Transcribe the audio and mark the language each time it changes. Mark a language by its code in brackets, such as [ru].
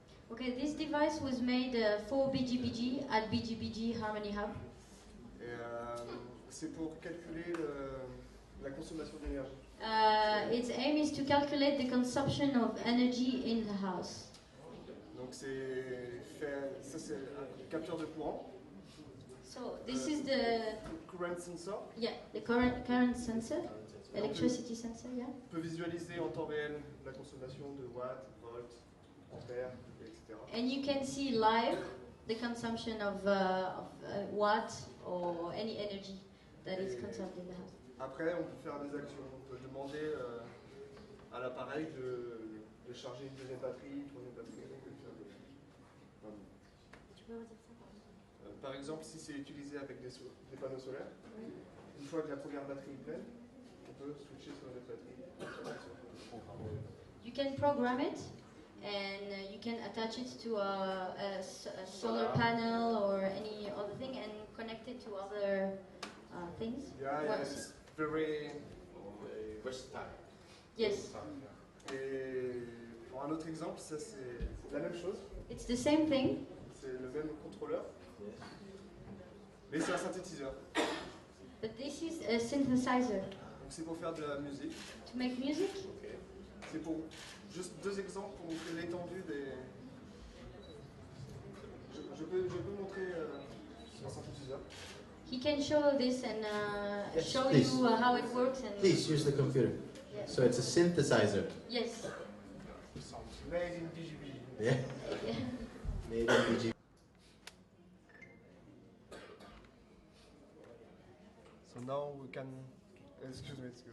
[en] Okay, this device was made for BGBG at BGBG Harmony Hub. [fr] Et c'est pour calculer la consommation d'énergie. [en] Its aim is to calculate the consumption of energy in the house. [fr] Donc ça c'est un capteur de courant. [en] So this is the current sensor. Yeah, the current sensor, electricity sensor. Yeah. [fr] On peut visualiser en temps réel la consommation de watts, volts, ampères, etc. [en] And you can see live the consumption of watt or any energy that is consumed in the house. [fr] Après, on peut faire des actions. On peut demander à l'appareil de charger une deuxième batterie, une troisième batterie. On peut faire Tu peux redire ça? par exemple, si c'est utilisé avec des panneaux solaires, une fois que la première batterie est pleine, on peut switcher sur une autre batterie. [en] You can program it, and you can attach it to a solar panel or any other thing, and connect it to other things. Yeah, it's very versatile. Yes. [fr] Et pour un autre exemple, ça c'est la même chose. [en] It's the same thing. [fr] C'est le même contrôleur, mais c'est un synthétiseur. [en] But this is a synthesizer. [fr] Donc c'est pour faire de la musique. [en] To make music. Okay. [fr] C'est pour juste deux exemples pour montrer l'étendue des. Je peux montrer un synthétiseur. [en] He can show this and Yes, show please. you how it works. And Please use the computer. Yeah. So it's a synthesizer. Yes. Made in BGB. Yeah. Yeah. Made in BG. So now we can. Excuse me.